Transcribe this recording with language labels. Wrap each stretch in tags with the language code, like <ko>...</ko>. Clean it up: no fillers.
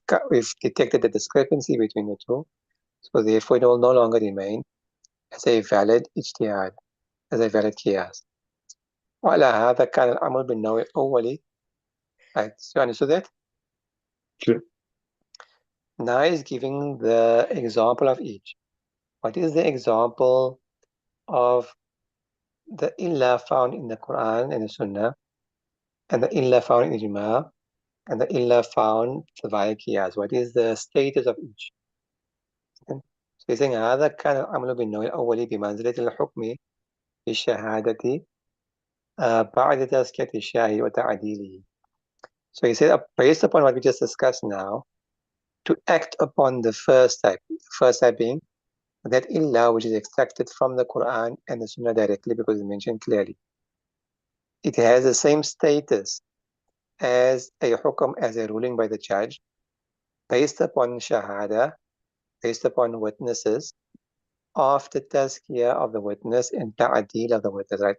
<en>We've detected the discrepancy between the two. So therefore it will no longer remain as a valid ijtihad, as a valid qiyas.</en> <ar>وعلى هذا كان الأمر بالنوع الأولي.</ar> <en>Right, so you understood that? Sure. Now is giving the example of each. What is the example of the illah found in the Quran and the Sunnah, and the illah found in Ijma, and the illah found via qiyas? What is the status of each? So he's saying</en> <ar>هذا كان الأمر بالنوع الأولي بمنزلة الحكم بالشهادة بعد تزكية الشاهد وتعديله.</ar> <en>So he said, based upon what we just discussed now, to act upon the first type being that illah which is extracted from the Quran and the Sunnah directly, because it's mentioned clearly. It has the same status as a hukam, as a ruling by the judge, based upon shahada, based upon witnesses, after tazkiyah of the witness and ta'adil of the witness. Right?</en>